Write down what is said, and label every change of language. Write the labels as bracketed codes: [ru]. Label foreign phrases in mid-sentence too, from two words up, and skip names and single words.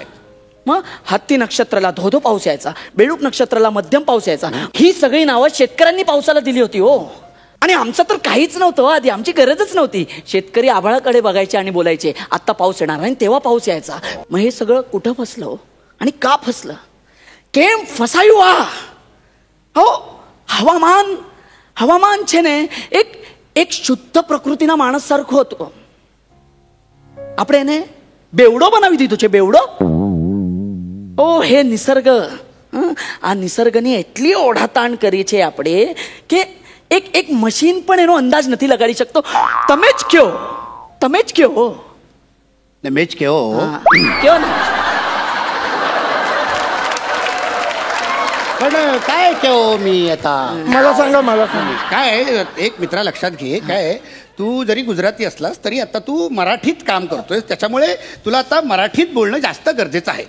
[mr] मग हत्ती नक्षत्राला धोधो पाऊस यायचा, बेडूक नक्षत्राला मध्यम पाऊस यायचा. ही सगळी नावं शेतकऱ्यांनी पावसाला दिली होती हो. आणि आमचं तर काहीच नव्हतं आधी, आमची गरजच नव्हती. शेतकरी आभाळाकडे बघायचे आणि बोलायचे आत्ता पाऊस येणार, आणि तेव्हा पाऊस यायचा. मग हे सगळं कुठं फसलं आणि का फसलं [gu] કેમ ફસાયું આ? હો હવામાન છે ને એક શુદ્ધ પ્રકૃતિના માણસ સરખો હતો. આપણે એને બેવડો બનાવી દીધો છે, બેવડો. ઓ હે નિસર્ગ, આ નિસર્ગની એટલી ઓઢાતાણ કરી છે આપણે કે એક મશીન પણ એનો અંદાજ નથી લગાડી શકતો. તમે જ કયો ને મેં જ કહો કયો ને. [mr] पण काय केहो मी आता मला सांगा. काय एक मित्रा लक्षात घे, काय तू जरी गुजराती असलास तरी आता तू मराठीत काम करतोय, त्याच्यामुळे तुला आता मराठीत बोलणं जास्त गरजेचं आहे.